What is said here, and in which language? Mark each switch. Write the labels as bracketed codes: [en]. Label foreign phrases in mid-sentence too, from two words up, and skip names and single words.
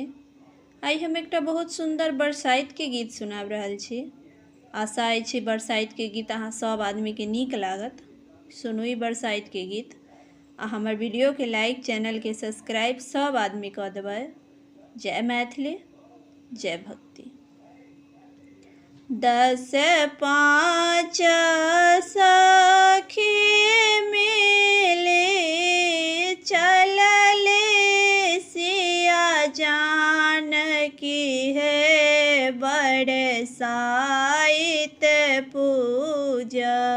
[mai] आई हम एकटा बहुत सुंदर बरसाइत के गीत सुनाब रहल छी। आशा अछि बरसाइत के गीत अहाँ सब आदमी के नीक लागत। सुनू ई बरसाइत के गीत आ हमर वीडियो के लाइक, चैनल के सब्सक्राइब सब आदमी कऽ देबै। जय मैथिली, जय भक्ति। 10 5 सखी मिली चलले सिया जानकी है बरसाइत पूजा।